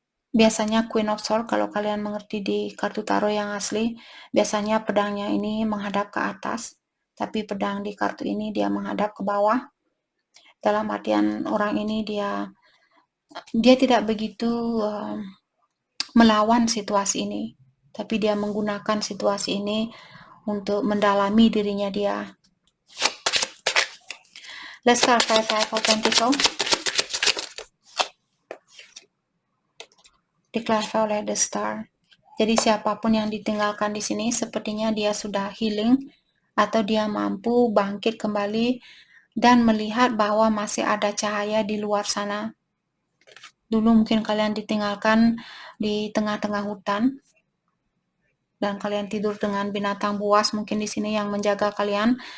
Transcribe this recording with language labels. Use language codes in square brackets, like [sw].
[id] Biasanya Queen of Swords, kalau kalian mengerti di kartu tarot yang asli, biasanya pedangnya ini menghadap ke atas, tapi pedang di kartu ini dia menghadap ke bawah. Dalam artian orang ini dia tidak begitu melawan situasi ini, tapi dia menggunakan situasi ini untuk mendalami dirinya dia. [en] Let's start by Five of Pentacles. [id] Diklarifikasi oleh The Star. Jadi siapapun yang ditinggalkan di sini sepertinya dia sudah healing atau dia mampu bangkit kembali dan melihat bahwa masih ada cahaya di luar sana. Dulu mungkin kalian ditinggalkan di tengah-tengah hutan dan kalian tidur dengan binatang buas mungkin di sini yang menjaga kalian.